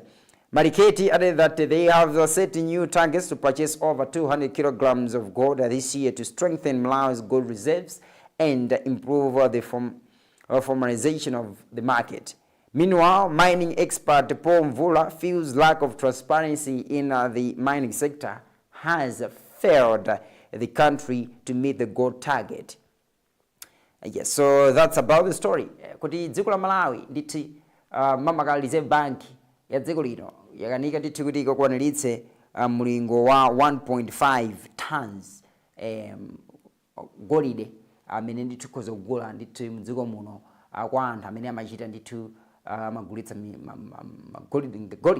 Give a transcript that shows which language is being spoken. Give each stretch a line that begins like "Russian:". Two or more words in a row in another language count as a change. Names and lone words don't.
English: Mariketi added that they have set new targets to purchase over 200 kilograms of gold this year to strengthen Malawi's gold reserves and improve the formalization of the market. Meanwhile, mining expert Paul Mvula feels lack of transparency in the mining sector has failed the country to meet the gold target. Yes, so that's about the story.
Nyanja: Kuti dziko la Malawi nditi mamaka Reserve Bank ya dziko lino yakanika ndithu kuti ikakwaniritse mlingo wa 1.5 tons golide amene ndithu khoza kugula ndithu mdziko muno kwa anthu amene amachita ndithu amagulitsa golide.